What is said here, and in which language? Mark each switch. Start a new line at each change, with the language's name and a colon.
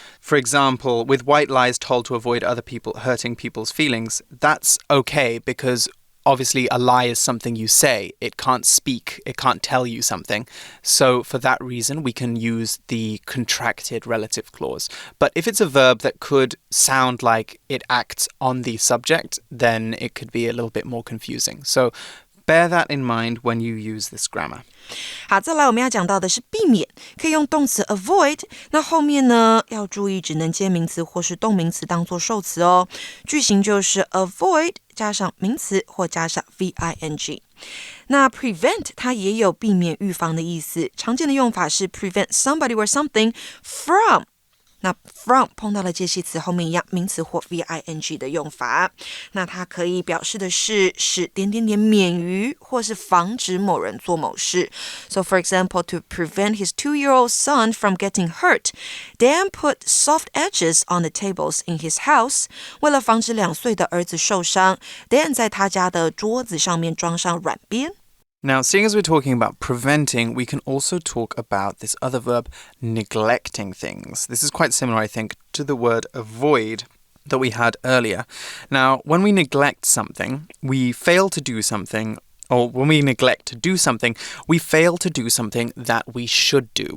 English: For example, with white lies told to avoid other people hurting people's feelings, that's okay because obviously, a lie is something you say. It can't speak. It can't tell you something. So for that reason, we can use the contracted relative clause. But if it's a verb that could sound like it acts on the subject, then it could be a little bit more confusing. So bear that in mind when you use this grammar.
Chinese: 好，再来我们要讲到的是避免，可以用动词 avoid， 那后面呢要注意只能接名词或是动名词当作受词哦。句型就是 avoid 加上名词或加上 VING。那 prevent 它也有避免预防的意思，常见的用法是 prevent somebody or something from。那 from 碰到了介系词后面一样名词或 VING 的用法，那它可以表示的是使免于或是防止某人做某事。
English: So for example, to prevent his 2-year-old son from getting hurt, Dan put soft edges on the tables in his house.
Chinese: 为了防止2岁的儿子受伤， Dan 在他家的桌子上面装上软边。
English: Now, seeing as we're talking about preventing, we can also talk about this other verb, neglecting things. This is quite similar, I think, to the word avoid that we had earlier. Now, when we neglect something, we fail to do something, or when we neglect to do something, we fail to do something that we should do.